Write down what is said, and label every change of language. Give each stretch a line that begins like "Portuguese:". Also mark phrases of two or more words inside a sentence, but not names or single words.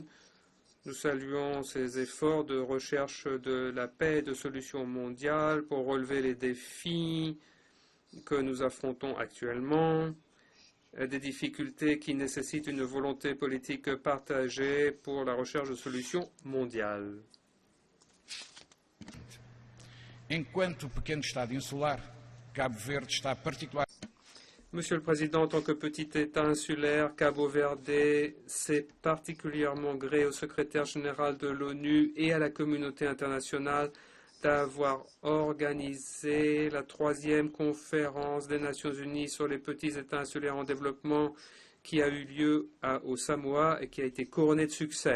French: Nous saluons ses efforts de recherche de la paix et de solutions mondiales pour relever les défis que nous affrontons actuellement, des difficultés qui nécessitent une volonté politique partagée pour la recherche de solutions mondiales.
Portuguese: Enquanto pequeno Estado insular, Cabo Verde está particularmente.
French: Monsieur le Président, en tant que petit État insulaire, Cabo Verde s'est particulièrement gré au secrétaire général de l'ONU et à la communauté internationale d'avoir organisé la 3e conférence des Nations Unies sur les petits États insulaires en développement qui a eu lieu aux Samoa et qui a été couronnée de succès.